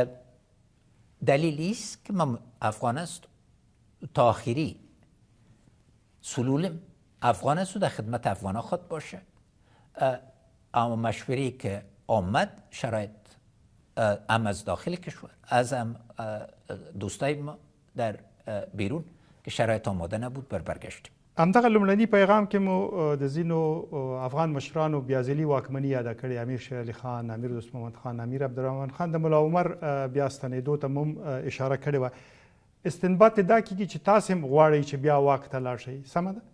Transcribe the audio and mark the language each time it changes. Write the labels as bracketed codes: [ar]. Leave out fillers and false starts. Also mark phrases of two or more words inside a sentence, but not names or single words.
[fa] دلیلی است که ما افغان است تا آخری سلولم افغان است و در خدمت افغان خود باشه. اما مشوری که آمد شرایط هم از داخل کشور از هم دوستای ما در بیرون که شرایط آماده نبود برگشتیم. [ps] همدغه لومړني پیغام کې مو د ځینو افغان مشرانو بیازلي واکمني یاده کړې، امیر شیر علي خان، امیر دوست محمد خان، امیر عبدالرحمن خان، د ملا عمر بیا ستنېدو ته هم اشاره کړې وه. استنباط دا کېږي چې تاسې هم غواړئ چې بیا واک ته لاړ شئ، سمه ده؟